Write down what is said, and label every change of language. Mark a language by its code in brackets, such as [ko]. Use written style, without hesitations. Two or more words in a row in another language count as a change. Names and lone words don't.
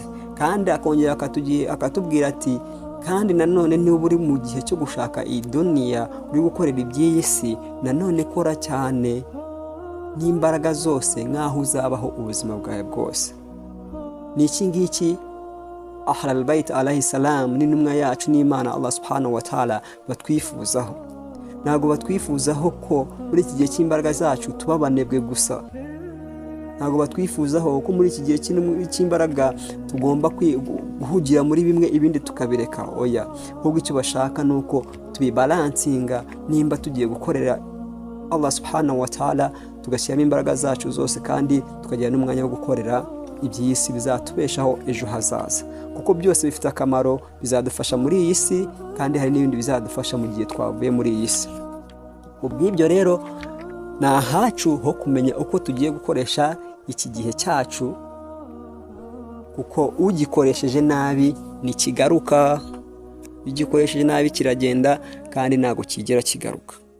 [rw] Kandi akongera akatubwira ati kandi nanone niba uri mu gihe cyo gushaka iyi duniya, uri gukorera iby'iyi si, nanone kora cyane n'imbaraga zose nk'aho uzabaho ubuzima bwawe bwose. Ni iki ngiki Ahlul Bayt [ar] عليه السلام [rw] n'intumwa yacu n'Imana Allah [ar] سبحانه وتعالى [rw] batwifuzaho. Ntabwo batwifuzaho ko muri iki gihe cy'imbaraga zacu tuba abanebwe gusa. Ntabwo batwifuzaho ko muri iki gihe cy'imbaraga tugomba guhugira muri bimwe ibindi tukabireka. Oya, ahubwo icyo bashaka ni uko tubibalansinga. Nimba tugiye gukorera Allah [ar] سبحانه وتعالى, [rw] tugashyiramo imbaraga zacu zose, kandi tukagira n'umwanya wo gukorera iby'isi bizatubeshaho ejo hazaza, kuko byose bifite akamaro, bizadufasha muri iyi si, kandi hari n'ibindi bizadufasha mu gihe twavuye muri iyi si. Ubw'ibyo rero ni ahacu ho kumenya uko tugiye gukoresha iki gihe cyacu, kuko ugikoresheje nabi ntikigaruka, ugikoresheje nabi kiragenda kandi ntabwo kigera kigaruka.